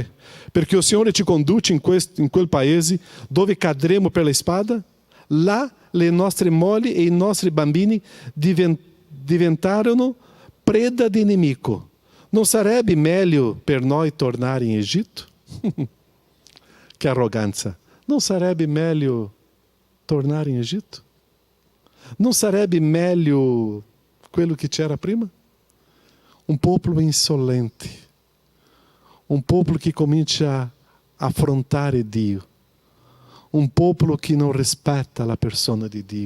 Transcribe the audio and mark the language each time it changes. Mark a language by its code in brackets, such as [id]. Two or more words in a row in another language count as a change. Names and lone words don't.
[it] Perché il Signore ci conduce in quel paese dove cadremo per la spada, là le nostre mogli e i nostri bambini diventarono preda di nemico. Non sarebbe meglio per noi tornare in Egitto? [pt] Que arrogância. [it] Não sarebbe meglio tornare in Egitto? Non sarebbe meglio quello che c'era prima? Un popolo insolente. Un popolo che comincia a affrontare Dio. Un popolo che non rispetta la persona di Dio.